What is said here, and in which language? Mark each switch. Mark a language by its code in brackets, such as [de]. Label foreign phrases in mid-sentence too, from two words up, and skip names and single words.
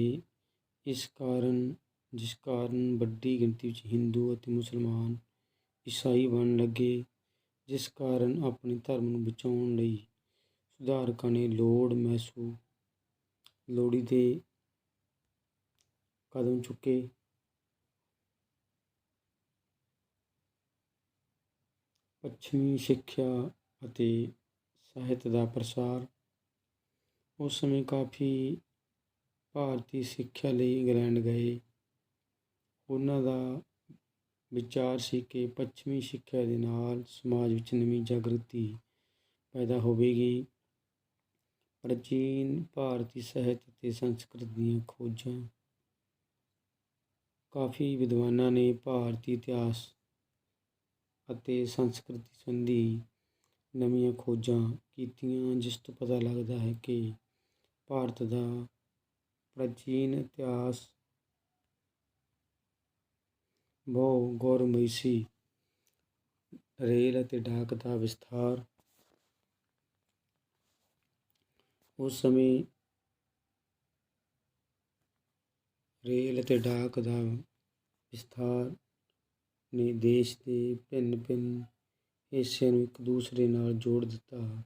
[pa] ਜਿਸ ਕਾਰਨ ਵੱਡੀ ਗਿਣਤੀ ਵਿੱਚ ਹਿੰਦੂ ਅਤੇ ਮੁਸਲਮਾਨ ਈਸਾਈ ਬਣਨ ਲੱਗੇ, ਜਿਸ ਕਾਰਨ ਆਪਣੇ ਧਰਮ ਨੂੰ ਬਚਾਉਣ ਲਈ ਸੁਧਾਰਕਾਂ ਨੇ ਲੋੜੀਂਦੇ ਕਦਮ ਚੁੱਕੇ। ਪੱਛਮੀ ਸਿੱਖਿਆ ਅਤੇ ਸਾਹਿਤ ਦਾ ਪ੍ਰਸਾਰ। ਉਸ ਸਮੇਂ ਕਾਫ਼ੀ ਭਾਰਤੀ ਸਿੱਖਿਆ ਲਈ ਇੰਗਲੈਂਡ ਗਏ। ਉਨ੍ਹਾਂ ਦਾ ਵਿਚਾਰ ਸੀ ਕਿ ਪੱਛਮੀ ਸਿੱਖਿਆ ਦੇ ਨਾਲ ਸਮਾਜ ਵਿੱਚ ਨਵੀਂ ਜਾਗ੍ਰਿਤੀ ਪੈਦਾ ਹੋਵੇਗੀ। ਪ੍ਰਾਚੀਨ ਭਾਰਤੀ ਸਾਹਿਤ ਅਤੇ ਸੰਸਕ੍ਰਿਤ ਦੀਆਂ ਖੋਜਾਂ। ਕਾਫ਼ੀ ਵਿਦਵਾਨਾਂ ਨੇ ਭਾਰਤੀ ਇਤਿਹਾਸ ਅਤੇ ਸੰਸਕ੍ਰਿਤੀ ਸੰਬੰਧੀ ਨਵੀਂ ਖੋਜਾਂ ਕੀਤੀਆਂ, ਜਿਸ ਤੋਂ ਪਤਾ ਲੱਗਦਾ ਹੈ ਕਿ ਭਾਰਤ ਦਾ ਪ੍ਰਾਚੀਨ ਇਤਿਹਾਸ ਬਹੁਤ ਗੌਰਵਮਈ ਸੀ। ਰੇਲ ਅਤੇ ਡਾਕ ਦਾ ਵਿਸਥਾਰ। ਉਸ ਸਮੇਂ ਰੇਲ ਅਤੇ ਡਾਕ ਦਾ ਵਿਸਥਾਰ ਨੇ ਦੇਸ਼ ਦੇ ਭਿੰਨ ਹਿੱਸਿਆਂ ਨੂੰ ਇੱਕ ਦੂਸਰੇ ਨਾਲ ਜੋੜ ਦਿੱਤਾ।